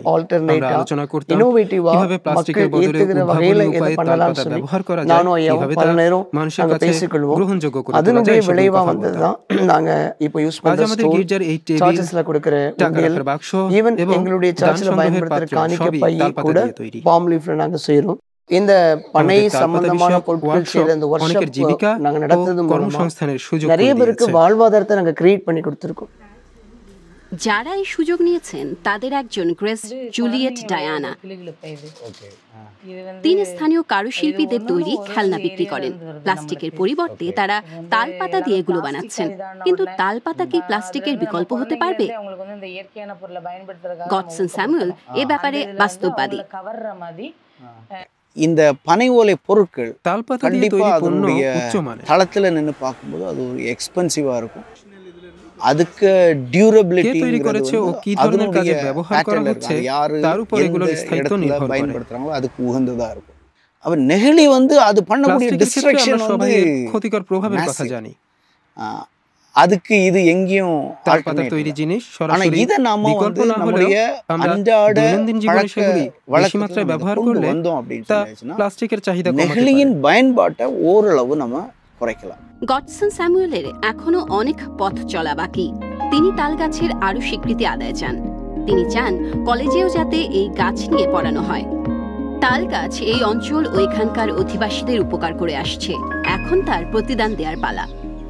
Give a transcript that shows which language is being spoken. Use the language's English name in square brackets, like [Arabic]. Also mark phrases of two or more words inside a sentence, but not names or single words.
[Bangla] আমরা আলোচনা করতাম কিভাবে প্লাস্টিকের বদলে উদ্ভাবনী উপায়ে তালপাতা ব্যবহার করা যায়, কিভাবে তা মানুষের কাছে গ্রহণযোগ্য করে তোলা যায়। আজ আমাদের গির্জার এই টেবিল, টাকা রাখার বাক্স এবং দান সংগ্রহের পাত্র সবই তালপাতা দিয়ে তৈরি। [Tamil] இந்த பனை சம்பந்தமான பொருட்கள் செய்த இந்த வர்க்ஷாப் நாங்க நடத்துறது மூலமா நிறைய பேருக்கு வாழ்வாதாரத்தை நாங்க கிரியேட் பண்ணி கொடுத்திருக்கோம்। [Bangla] যারা এই সুযোগ নিয়েছেন তাদের একজন গ্রেস জুলিয়েট ডায়ানা। তিনি স্থানীয় কারুশিল্পীদের তৈরি খেলনা বিক্রি করেন। প্লাস্টিকের পরিবর্তে তারা তালপাতা দিয়ে এগুলো বানাচ্ছেন। কিন্তু তালপাতা কি প্লাস্টিকের বিকল্প হতে পারবে? গডসন স্যামুয়েল এ ব্যাপারে বাস্তববাদী। [Tamil] இந்த பனை ஓலை பொருட்கள் [Bangla] தால்பாத்தா দিয়ে তৈরি পণ্য উচ্চমানের। [Tamil] தளத்துல நின்னு பாக்கும்போது அது ஒரு எக்ஸ்பென்சிவா இருக்கும்। அதுக்கு டியூரபிலிட்டி [Bangla] তৈরি করেছে ও কি ধরনের কাজে ব্যবহার করা হচ্ছে তার উপর এগুলোর স্থায়িত্ব নির্ভর করে। [Tamil] பயன்படுத்துறாங்களோ அதுக்கு উகந்ததா இருக்கும்। அப்ப நெகிழி வந்து அது பண்ணக்கூடிய டிஸ்ட்ரக்ஷன் வந்து [Bangla] ক্ষতিকর প্রভাবের কথা জানি। [Tamil] அதுக்கு இது எங்கேயும் [Bangla] তালপাতা তৈরি জিনিস সরাসরি বিকল্প না হলে আমরা দৈনন্দিন জীবনে সেগুলি বেশি মাত্রায় ব্যবহার করলে তা প্লাস্টিকের চাহিদা কমাতে পারে। [Tamil] நெகிழியின் பயன்பாட்டை ஓரளவு நம்ம குறைக்கலாம்। [Bangla] গডসন স্যামুয়েলের এখনো অনেক পথ চলা বাকি। তিনি তাল গাছের আরো স্বীকৃতি আদায় চান। তিনি চান কলেজেও যাতে এই গাছ নিয়ে পড়ানো হয়। তাল গাছ এই অঞ্চল ও এখানকার অধিবাসীদের উপকার করে আসছে। এখন তার প্রতিদান দেওয়ার পালা।